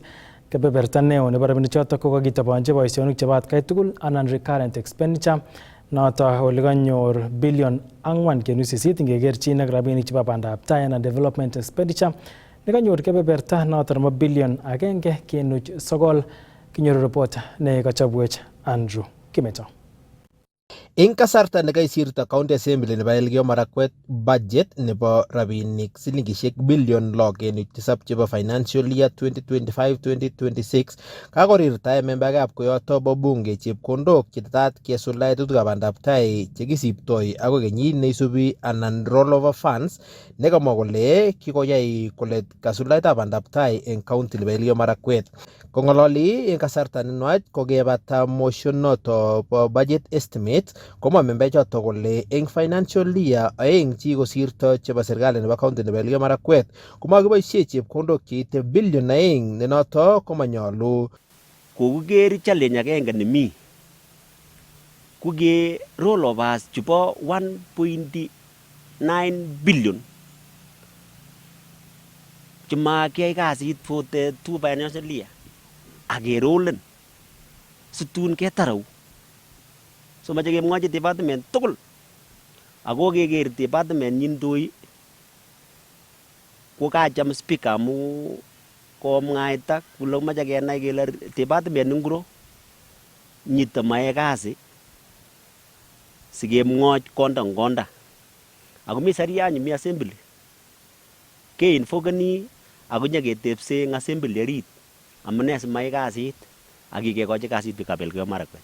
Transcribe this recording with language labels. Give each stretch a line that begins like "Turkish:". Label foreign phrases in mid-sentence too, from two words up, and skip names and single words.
Kalenjin: Kebeberta neo nebo rabinik chotok ko kakitabanchi boisionik chebo atkai tugul anan
English: recurrent expenditure
Kalenjin: noto ole kanyor billion 4.8 ngekerchin ak rabinik chebo bandab tai anan
English: development expenditure
Kalenjin: nekanyor kebeberta noto nebo billion 1.9. Kinyoru report ne kachobwech Andrew Kimeto. Eng kasarta nekaisirta
English: county assembly
Kalenjin: nebo Elgeyo Marakwet budget nebo rabinik silingishek billion 6.7 chebo
English: financial year
Kalenjin: 2025-2026 kakorirtae membaekab koyoto bo bunge chepkondok chetetat kesuldae tetutikab bandab tai chekisiptoi ako kenyit neisubi anan
English: rollover funds
Kalenjin: nekamwa kole kikoyai kole kasuldaetab bandab tai eng county nebo Elgeyo Marakwet. Kong'ololi eng kasarta nenwach kokebata motion noto bo
English: budget estimate
Kalenjin: komwa member choto kole eng
English: financial year
Kalenjin: aeng chi kosirto chebo serikali nebo county nebo Elgeyo Marakwet komakiboisie chepkondok cheite billion 2 ne noto komanyolu. Kokuker challenge agenge nemi kuke rollovers chebo 1.9 billion chemakiyai kasit
English: for the 2 financial year
Kalenjin: akerolen situn ketarau. So mache kemwochi department tugul ako keker department nyindoi ko kacham speaker amu komwaita kole mache kenai kele department ngiro nyito mae kasi sikemwoch konda ako mi seriani mi assembly ke infogani ako nyaketepse eng assembly orit amune simae kasit akikekochi kasit biikab Elgeyo Marakwet.